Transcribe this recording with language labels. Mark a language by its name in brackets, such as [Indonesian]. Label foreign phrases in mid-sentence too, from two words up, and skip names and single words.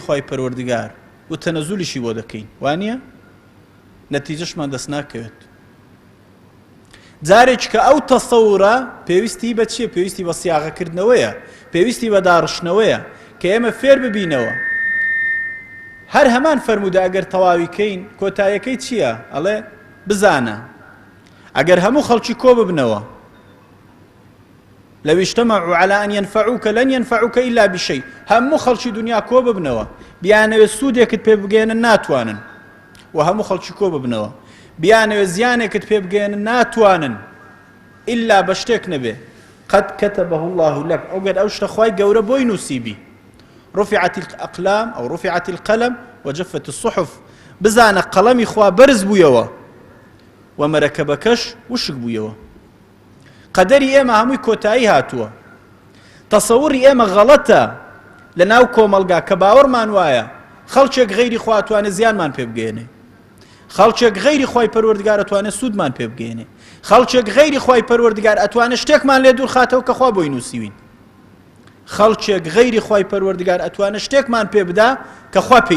[Central Kurdish] خوای پەروەردگار و تەنەزولیشی بۆ دەکەین وانییە نەتیجەشمان دەست ناکەوێت جارێک کە ئەو تەسەورە پێویستی بە چییە پێویستی بە سیاغەکردنەوەیە پێویستی بە داڕشنەوەیە کە ئێمە فێر ببینەوە هەر هەمان فەرموودە ئەگەر تەواویکەین کۆتاییەکەی چییە ئەڵێ بزانە ئەگەر هەموو خەڵکی کۆ ببنەوە [Arabic] لو اجتمعوا على أن ينفعوك لن ينفعوك إلا بشيء [Central Kurdish] هەموو خەڵکی دنیا کۆ ببنەوە بیانەوێت سوودێکت پێ بگەێنن ناتوانن و هەموو خەڵکی کۆ ببنەوە بیانەوێت زیانێکت پێ بگەێنن ناتوانن إلا بە شتێک نەبێ [Arabic] قد كتبه الله لك [Central Kurdish] ئەوگەر ئەو شتە خوای گەورە بۆی نووسیبی [Arabic] رفعت الأقلام أو رفعت القلم وجفت الصحف [Central Kurdish] بزانە قەڵەمی خوا بەرز بوویەوە و مەرەکەبەکەش وشک بوویەوە قەدەری ئێمە هەمووی کۆتایی هاتووە تەسەووری ئێمە غەڵەتە لە ناو کۆمەلگا کە باوەڕمان وایە خەڵکێک غەیری خوا ئەتوانێت زیانمان پێ بگەێنێ خەڵکێک غەیری خوای پەروەردگار ئەتوانێت سوودمان پێ بگەێنێ خەڵکێک غەیری خوای پەروەردگار ئەتوانێت شتێکمان لێ دوور خاتەوە کە خوا بۆی نووسیوین خەڵکێک غەیری خوای پەروەردگار ئەتوانێت شتێکمان پێ بدا کە خوا پێی